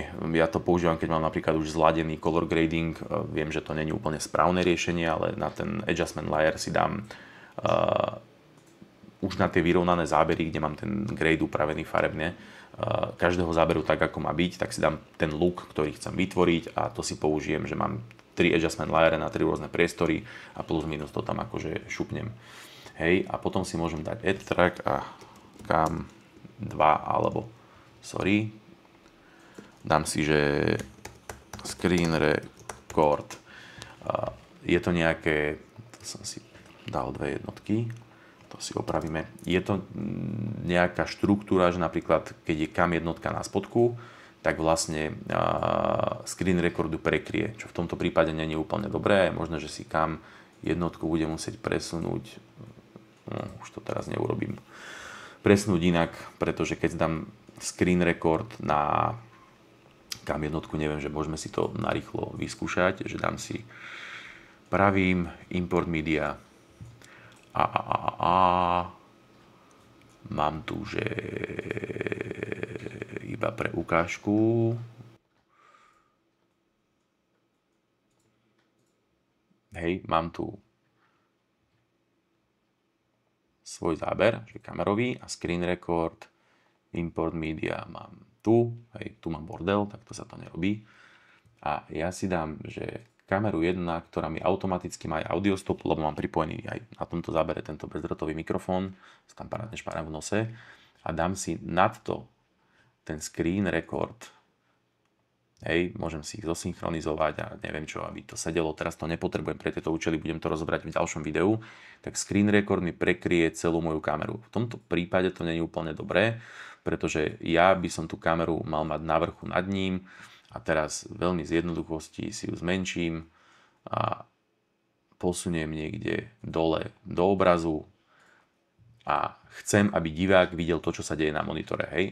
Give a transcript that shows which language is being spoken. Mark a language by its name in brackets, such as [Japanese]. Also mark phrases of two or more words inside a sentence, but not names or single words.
[Slovak] Ja to používam, keď mám napríklad už zladený [English] color grading, [Slovak] viem, že to nie je úplne správne riešenie, ale na ten [English] adjustment layer [Slovak] si dám už na tie vyrovnané zábery, kde mám ten grade upravený farebne, každého záberu tak, ako má byť, tak si dám ten look, ktorý chcem vytvoriť a to si použijem, že mám 3 [English] adjustment layery [Slovak] na 3 rôzne priestory a plus minus to tam akože šupnem. Hej, a potom si môžem dať [English] add track [Slovak] a Cam 2 alebo, sorry, dám si, že [English] screen record. [Slovak] Je to nejaké, to som si dal 2 jednotky, to si opravíme. Je to nejaká štruktúra, že napríklad, keď je Cam jednotka na spodku, tak vlastne [English] screen recordu [Slovak] prekrie, čo v tomto prípade nie je úplne dobré. Je možné, že si Cam jednotku bude musieť presunúť, už to teraz neurobím, presnúť inak, pretože keď dám [English] screen record [Slovak] na Cam jednotku, neviem, že môžeme si to narýchlo vyskúšať, že dám si, pravím [English] import media [Slovak] mám tu, že iba pre ukážku. Hej, mám tu svoj záber, že kamerový a [English] screen record, import media [Slovak] mám tu, hej, tu mám bordel, tak to sa to nerobí. A ja si dám, že kameru 1, ktorá mi automaticky má aj audio stop, lebo mám pripojený aj na tomto zábere tento bezdrôtový mikrofón, sa tam parádne špáram v nose a dám si nad to ten [English] screen record. [Slovak] Hej, môžem si ich zosynchronizovať a neviem čo, aby to sedelo. Teraz to nepotrebujem pre tieto účely, budem to rozobrať v ďalšom videu. Tak [English] screen record [Slovak] mi prekrie celú moju kameru. V tomto prípade to nie je úplne dobré, pretože ja by som tú kameru mal mať na vrchu nad ním a teraz veľmi z jednoduchosti si ju zmenším a posuniem niekde dole do obrazu a chcem, aby divák videl to, čo sa deje na monitore, hej.